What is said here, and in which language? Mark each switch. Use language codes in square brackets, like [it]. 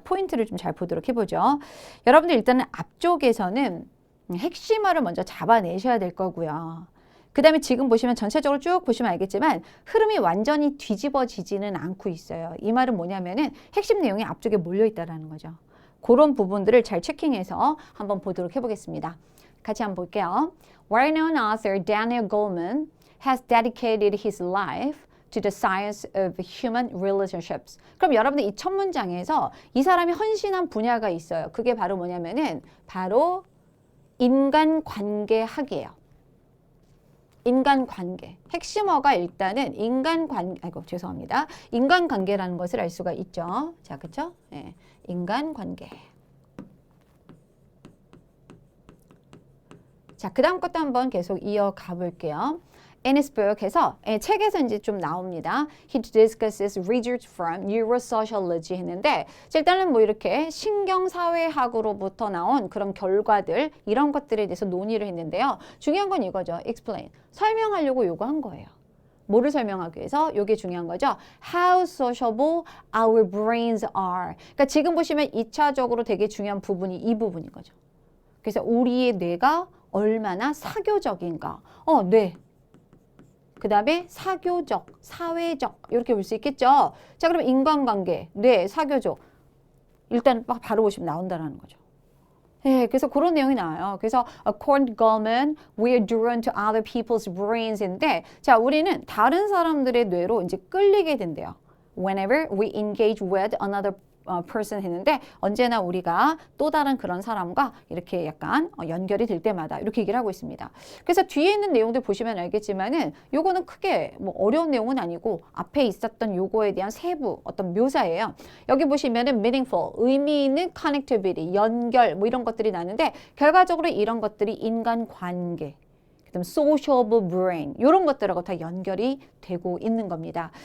[ko] 포인트를 좀 잘 보도록 해보죠. 여러분들 일단은 앞쪽에서는 핵심어를 먼저 잡아내셔야 될 거고요. 그 다음에 지금 보시면 전체적으로 쭉 보시면 알겠지만 흐름이 완전히 뒤집어지지는 않고 있어요. 이 말은 뭐냐면은 핵심 내용이 앞쪽에 몰려있다라는 거죠. 그런 부분들을 잘 체킹해서 한번 보도록 해보겠습니다. 같이 한번 볼게요. [en] Well-known author Daniel Goleman has dedicated his life to the science of human relationships. [ko] 그럼 여러분들 이 첫 문장에서 이 사람이 헌신한 분야가 있어요. 그게 바로 뭐냐면은 바로 인간관계학이에요. 인간관계. 핵심어가 일단은 죄송합니다. 인간관계라는 것을 알 수가 있죠. 자, 그쵸? 예, 인간관계. 자, 그 다음 것도 한번 계속 이어가 볼게요. [en] In his book [ko] 해서 책에서 이제 좀 나옵니다. [en] He discusses research from neurosociology [ko] 했는데 일단은 뭐 이렇게 신경사회학으로부터 나온 그런 결과들 이런 것들에 대해서 논의를 했는데요. 중요한 건 이거죠. Explain. 설명하려고 요구한 거예요. 뭐를 설명하기 위해서? 이게 중요한 거죠. [en] How sociable our brains are. [ko] 그러니까 지금 보시면 2차적으로 되게 중요한 부분이 이 부분인 거죠. 그래서 우리의 뇌가 얼마나 사교적인가. 뇌. 그 다음에 사교적, 사회적 이렇게 볼 수 있겠죠. 자, 그러면 인간관계, 뇌, 사교적 일단 바로 보시면 나온다는 거죠. 네, 그래서 그런 내용이 나와요. [en] 그래서 according to Goleman, we are drawn to other people's brains인데 [ko] 자, 우리는 다른 사람들의 뇌로 이제 끌리게 된대요. [en] Whenever we engage with another [ko] person 했는데 언제나 우리가 또 다른 그런 사람과 이렇게 약간 연결이 될 때마다 이렇게 얘기를 하고 있습니다. 그래서 뒤에 있는 내용들 보시면 알겠지만은 요거는 크게 뭐 어려운 내용은 아니고 앞에 있었던 요거에 대한 세부 어떤 묘사예요. 여기 보시면은 meaningful, 의미 있는 connectivity, 연결 뭐 이런 것들이 나는데 결과적으로 이런 것들이 인간관계 그다음 [en] sociable brain [ko] 이런 것들하고 다 연결이 되고 있는 겁니다.